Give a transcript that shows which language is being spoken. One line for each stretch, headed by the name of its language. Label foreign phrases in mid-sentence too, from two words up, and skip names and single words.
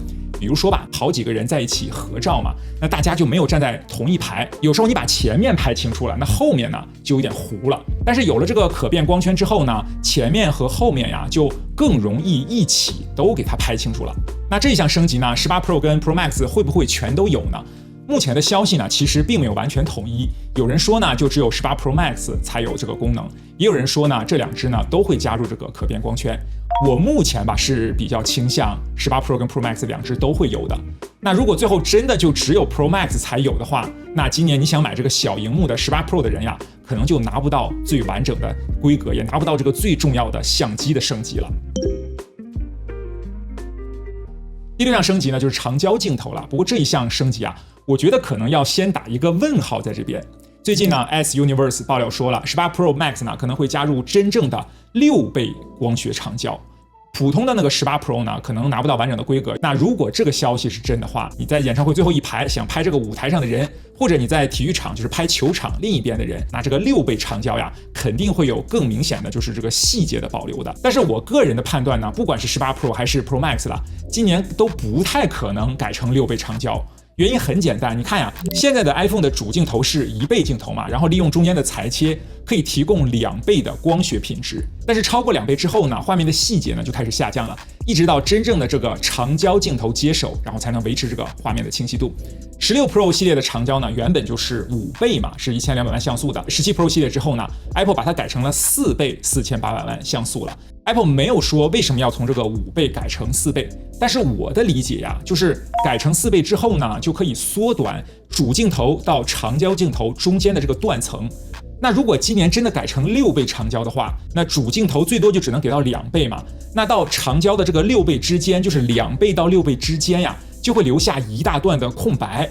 Chinese: 比如說吧，好幾個人在一起合照嘛，那大家就沒有站在同一排，有時候你把前面拍清楚了，那後面呢就有點糊了。但是有了這個可變光圈之後呢，前面和後面呀就更容易一起都給它拍清楚了。那這項升級呢，18 Pro 跟 Pro Max 會不會全都有呢？目前的消息呢，其實並沒有完全統一。有人說呢，就只有18 Pro Max 才有這個功能；也有人說呢，這兩支呢都會加入這個可變光圈。我目前吧是比較傾向18 Pro 跟 Pro Max 兩支都會有的。那如果最後真的就只有 Pro Max 才有的話，那今年你想買這個小螢幕的18 Pro 的人呀，可能就拿不到最完整的規格，也拿不到這個最重要的相機的升級了。第6項升級呢，就是長焦鏡頭了。不過這一項升級啊，我覺得可能要先打一個問號在這邊。最近呢 ，S Universe 爆料說了，18 Pro Max 呢可能會加入真正的6倍光學長焦。普通的那個18 Pro 呢，可能拿不到完整的規格。那如果這個消息是真的話，你在演唱會最後一排想拍這個舞台上的人，或者你在體育場就是拍球場另一邊的人，那這個6倍長焦呀，肯定會有更明顯的就是這個細節的保留的。但是我個人的判斷呢，不管是18 Pro 還是 Pro Max 了，今年都不太可能改成6倍長焦。原因很簡單，你看呀，現在的 iPhone 的主鏡頭是1倍鏡頭嘛，然後利用中間的裁切，可以提供2倍的光學品質。但是超過2倍之後呢，畫面的細節呢就開始下降了，一直到真正的這個長焦鏡頭接手，然後才能維持這個畫面的清晰度。16 Pro 系列的長焦呢，原本就是5倍嘛，是1200萬像素的。17 Pro 系列之後呢 ，Apple 把它改成了4倍4800萬像素了。Apple 沒有說為什麼要從這個5倍改成4倍，但是我的理解呀，就是改成4倍之後呢，就可以縮短主鏡頭到長焦鏡頭中間的這個斷層。那如果今年真的改成6倍長焦的話，那主鏡頭最多就只能給到2倍嘛，那到長焦的這個6倍之間，就是2倍到6倍之間呀，就會留下一大段的空白。